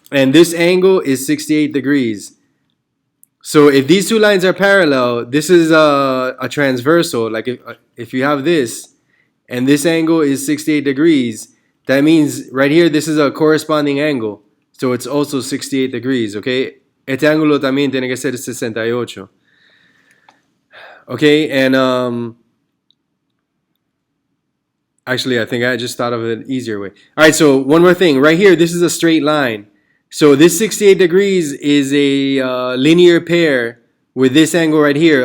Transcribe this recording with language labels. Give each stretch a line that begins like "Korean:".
English: And this angle is 68 degrees. So if these two lines are parallel, this is a transversal. Like if you have this, and this angle is 68 degrees, that means right here, this is a corresponding angle. So it's also 68 degrees, okay?
Spanish: Este ángulo también tiene que ser 68.
English: Okay, and actually, I think I just thought of an easier way. All right, so one more thing. Right here, this is a straight line. So this 68 degrees is a linear pair with this angle right here.